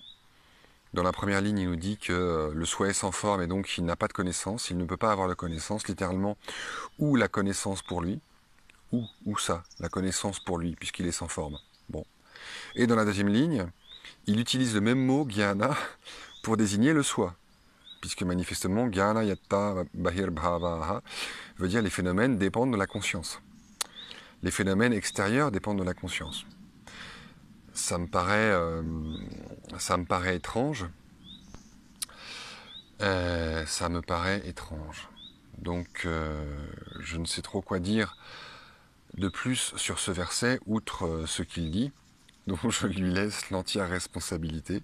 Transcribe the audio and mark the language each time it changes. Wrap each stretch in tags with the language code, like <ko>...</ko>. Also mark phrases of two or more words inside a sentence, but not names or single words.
<fr>Dans la première ligne, il nous dit que le soi est sans forme et donc il n'a pas de connaissance, il ne peut pas avoir de connaissance, littéralement, ou la connaissance pour lui, ou ça, la connaissance pour lui, puisqu'il est sans forme. Bon. Et dans la deuxième ligne, il utilise le même mot, jnana, pour désigner le soi, puisque manifestement,</fr> <sa>ज्ञान यत्त बहिर्भावः</sa> <fr>veut dire les phénomènes dépendent de la conscience. Les phénomènes extérieurs dépendent de la conscience. Ça me paraît étrange. Ça me paraît étrange. Donc, je ne sais trop quoi dire de plus sur ce verset, outre ce qu'il dit, dont je lui laisse l'entière responsabilité.</fr>